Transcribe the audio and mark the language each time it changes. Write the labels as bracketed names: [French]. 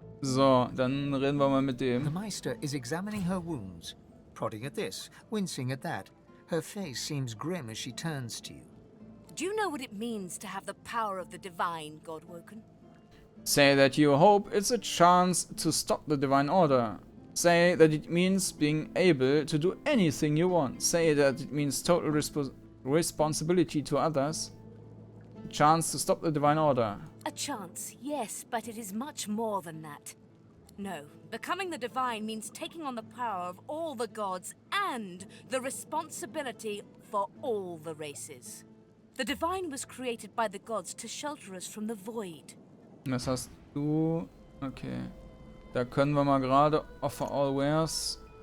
[German] So, dann reden wir mal mit dem. [English] The Meister is examining her wounds, prodding at this, wincing at that. Her face seems grim as she turns to you. Do you know what it means to have the power of the divine, Godwoken? Say that you hope it's a chance to stop the divine order. Say that it means being able to do anything you want. Say that it means total responsibility to others. A chance to stop the divine order. A chance, yes, but it is much more than that. No, becoming the divine means taking on the power of all the gods and the responsibility for all the races. The divine was created by the gods to shelter us from the void. [German] Das hast du. Okay. Da können wir mal gerade [English] offer all wares.